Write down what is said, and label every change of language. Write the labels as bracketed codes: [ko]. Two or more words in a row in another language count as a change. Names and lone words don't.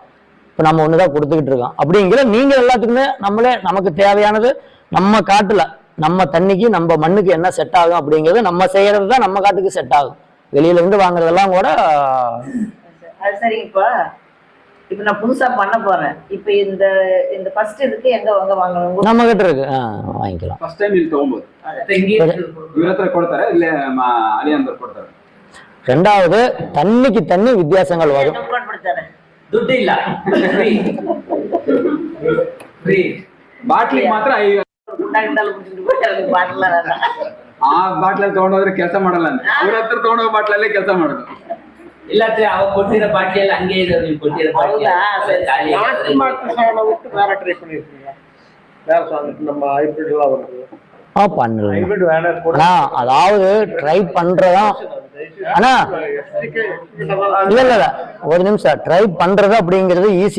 [ta] இப்போ நம்ம ஒண்ணுதான் கொடுத்துக்கிட்டு இருக்கோம். அப்படிங்கிற நீங்க எல்லாத்துக்குமே நம்மளே நமக்கு தேவையானது நம்ம காட்டுல நம்ம தண்ணிக்கு நம்ம மண்ணுக்கு என்ன செட் ஆகும் அப்படிங்கிறது நம்ம செய்யறது தான் நம்ம காட்டுக்கு செட் ஆகும். வெளியில இருந்து வாங்குறதெல்லாம் கூட அது சரிங்கப்பா. இப்ப நான் புதுசா பண்ண போறேன். இப்ப இந்த இந்த ஃபர்ஸ்ட் இதுக்கு எங்க வாங்கணும்? நம்ம கிட்ட இருக்கு, வாங்கிக்கலாம். [en] first time [kn] ಇಲ್ಲಿ ತಗೊಂಬೋದು. ಇವ್ರ ಹತ್ರ ಕೊಡ್ತಾರೆ, ಇಲ್ಲೇ ಅಲಿಯಂದ್ರ ಕೊಡ್ತಾರೆ. [ta] ரெண்டாவது தண்ணிக்கு தண்ணி வித்தியாசங்கள் வரும். [kn] ದುಡ್ಡು ಇಲ್ಲ, ಫ್ರೀ ಬಾಟ್ಲಿಗೆ ಮಾತ್ರ ಆ ಬಾಟ್ಲಲ್ಲಿ ತಗೊಂಡೋದ್ರೆ ಕೆಲಸ ಮಾಡಲ್ಲ ಅಂತ ಅವ್ರ ಹತ್ರ ತಗೊಂಡೋಗೋ ಬಾಟ್ಲಲ್ಲೇ ಕೆಲಸ ಮಾಡೋದು. ಇಲ್ಲ ಅವ ಕೊಟ್ಟಿರೋ ಬಾಟ್ಲಿ ಎಲ್ಲ ಹಂಗೆ ಇದೆ, ನೀವು ಕೊಟ್ಟಿರೋ ಬಾಟ್ಲಿ [ta] நம்ம ஹைபிரிட் எல்லாம் வருது. பண்ணலாம். அதாவது ட்ரை பண்றதா ஆனா இல்ல ஒரு நிமிஷம், ட்ரை பண்றது அப்படிங்கிறது ஈஸி.